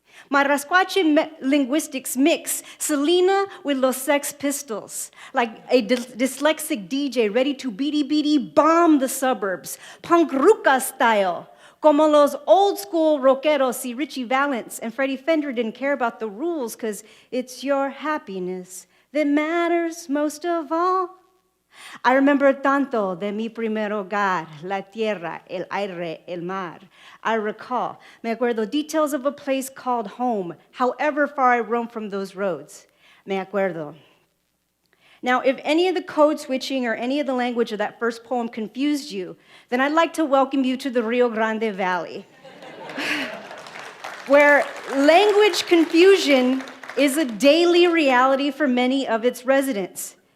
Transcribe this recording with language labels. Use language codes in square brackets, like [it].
[en] My rascuache linguistics mix Selena with Los Sex Pistols, like a dyslexic DJ ready to beady bomb the suburbs, punk ruca style. [es] Como los [en] old school rockeros, see Richie Valens and Freddie Fender didn't care about the rules because it's your happiness that matters most of all. I remember [es] tanto de mi primer hogar, la tierra, el aire, el mar. [en] I recall, [es] me acuerdo [en] details of a place called home, however far I roam from those roads. [es] Me acuerdo. [en] Now, if any of the code switching or any of the language of that first poem confused you, then I'd like to welcome you to the Rio Grande Valley, where language confusion is a daily reality for many of its residents.